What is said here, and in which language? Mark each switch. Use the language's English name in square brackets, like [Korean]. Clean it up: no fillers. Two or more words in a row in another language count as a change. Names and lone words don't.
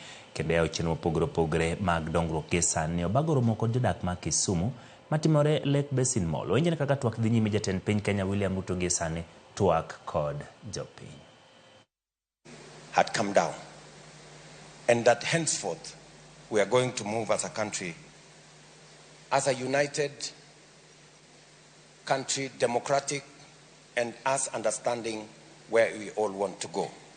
[Luo (Kenya and Tanzania)] Kedewo chenro mopogore opogore mag dongruok gi sani obago romo kod jodak ma Kisumu matimore Lake Basin Mall. Wenjene kaka twak dhi nyime jatend piny Kenya William Ruto gi sani Twak kod jopiny [English] had come down, and that henceforth we are going to move as a country, as a united country, democratic, and us understanding where we all want to go.